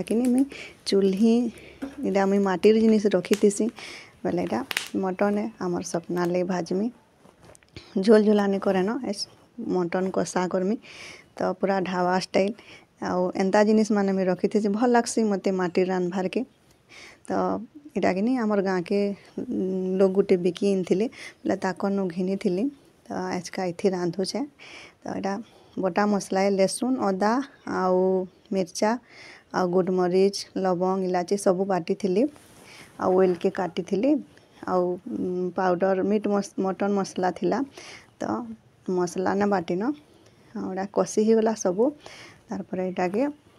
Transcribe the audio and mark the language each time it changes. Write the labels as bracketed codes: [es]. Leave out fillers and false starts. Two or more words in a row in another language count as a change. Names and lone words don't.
[spv] कि मुई चूल्ही एटा मुई माटिर जिनिस रखीथिसी बोले एटा मटन है आमर सपना ले भाजमी झोल झोलानी करे न मटन कषा करमी तो पूरा ढाबा स्टाइल आउ एंता जिनिस माने मुई रखीथिसी भल लागसी मते माटिर रांधबार के तो एटा कि आमर गाँ के लोग गुटे बिकी इनथिले बोले ताकर नु घिनी थिली तो आज का इथि रांधुचे तो एटा बटा मसला है लहसुन अदा आउ मिर्चा आउ गुडमरीच लवंग इलायची सबू बाटी थिली आउ ऑयल के काटी थिली आउ पाउडर मटन मसला थिला तो मसला न बाटी न एटा कषि ही गला सबू तार पर एटा के